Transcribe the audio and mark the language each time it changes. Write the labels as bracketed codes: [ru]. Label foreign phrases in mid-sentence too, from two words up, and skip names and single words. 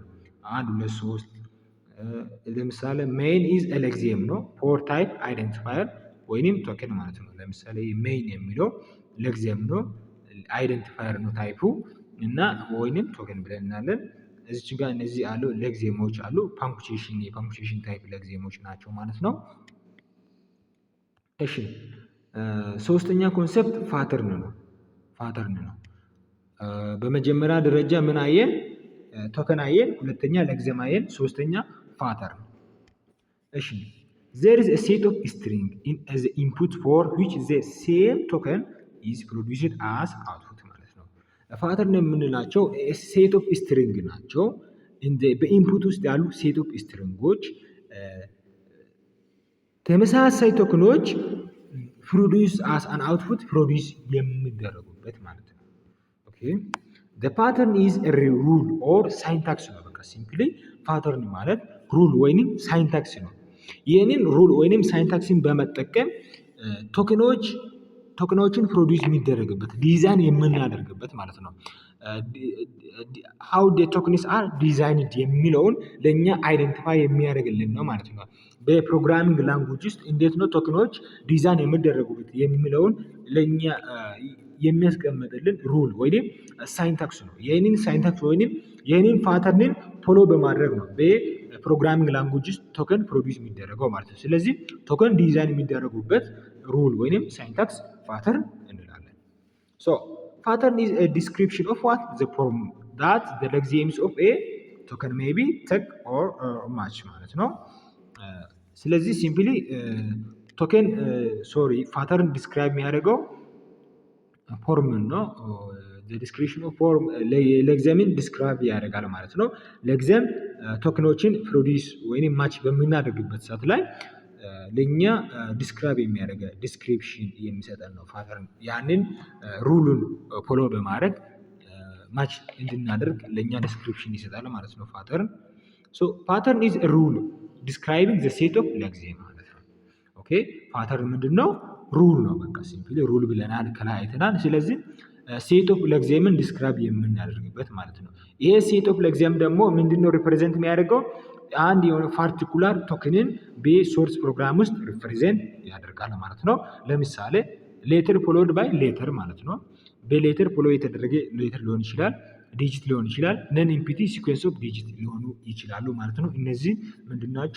[am] 1 2 3 ለምሳሌ [en] main is a lexeme [am] ነው። [en] for type identifier [am] ወይንም ቶከን ማለት ነው። ለምሳሌ ሜይን የሚለው ለግዜም ነው፣ አይደንቲፋየር ነው ታይፑ እና ወይንም ቶከን ብለን እናለን። እዚች ጋር እነዚህ አሉ ለግዜሞች አሉ። ፓንክቹዌሽን የፓንክቹዌሽን ታይፕ ለግዜሞች ናቸው ማለት ነው። እሺ ሶስተኛ ኮንሰፕት ፓተርን ነው። ፓተርን ነው። በመጀመሪያ ደረጃ ምን አየን? ቶከን አየን። ሁለተኛ ለግዜም አየን። ሶስተኛ ፓተርን። እሺ [en] there is a set of string in as input for which the same token is produced as output [am] ማለት ነው። ፓተርን የምንላቸው [en] set of string [am] ናቸው። በኢንፑት ውስጥ ያሉ [en] set of [am] ስትሪንጎች ተመሳሳይ ቶክኖች [en] produce as an output produce [am] የሚደረጉበት ማለት ነው። ኦኬ [en] the pattern is a rule or syntax [am] ነው። በቃ [en] simply pattern [am] ማለት ሩል ወይንም ሳይንታክስ ነው። ይህንን ሩል ወይንም ሳይንታክስን በመጠቀም ቶክኖችን ፕሮዲውስ የሚደረግበት ዲዛይን የምናደርግበት ማለት ነው። [en] how the tokens are designed [am] የሚለውን ለኛ አይደንቲፋይ የሚያደርግልን ነው ማለት ነው። በፕሮግራሚንግ ላንጉጅ ውስጥ እንዴት ነው ቶክኖች ዲዛይን የሚደረጉበት የሚለውን ለኛ የሚያስቀምጥልን ሩል ወይንም ሳይንታክስ ነው። ይህንን ሳይንታክስ ወይንም ይህንን ፓተርንን ፎሎ በማድረግ ነው በፕሮግራሚንግ ላንጉጅ ውስጥ ቶከን ፕሮዲውስ የሚደረገው ማለት ነው። ስለዚህ ቶከን ዲዛይን የሚደረጉበት ሩል ወይንም ሳይንታክስ ፓተርን እንላለን። [en] so pattern is a description of what the form that the lexemes of a token may be take or match ማለት [am] ነው። ስለዚህ [en] simply token pattern describe [am] የሚያደርገው ፎርም ነው። [en] the description of form [am] ለግዜምን describe ያደርጋል ማለት ነው። ለግዜም ቶክኖችን ፕሮዲውስ ወይንም ማች በምናደርግበት ሰዓት ላይ ለኛ ዲስክራይብ የሚያደርግ ዲስክሪፕሽን የሚሰጠን ነው ፓተርን። ያንን ሩሉን ፎሎ በማድረግ ማች እንድናደርግ ለኛ ዲስክሪፕሽን ይሰጣል ማለት ነው ፓተርን። [en] so pattern is a rule describing the set of lexeme [am] ማለት ነው። ኦኬ ፓተርን ምንድነው? ሩል ነው። በቃ ሲምፕሊ ሩል ብለናል ከላይ አይተናል። ስለዚህ [en] set of [am] ለግዜምን ዲስክራይብ የምናደርግበት ማለት ነው። ይሄ [en] set of [am] ለግዜም ደግሞ ምንድነው ሪፕሬዘንት የሚያደርገው? አንድ የሆነ ፓርቲኩላር ቶክንን በሶርስ ፕሮግራም ውስጥ ሪፕሬዘንት ያደርጋል ማለት ነው። ለምሳሌ [en] letter followed by letter [am] ማለት ነው። በሌተር ፎሎ የተደረገ ሌተር ሊሆን ይችላል። ዲጂት ሊሆን ይችላል። [en] non empty sequence of digit [am] ሊሆኑ ይችላሉ ማለት ነው። እነዚህ ምንድናቸው?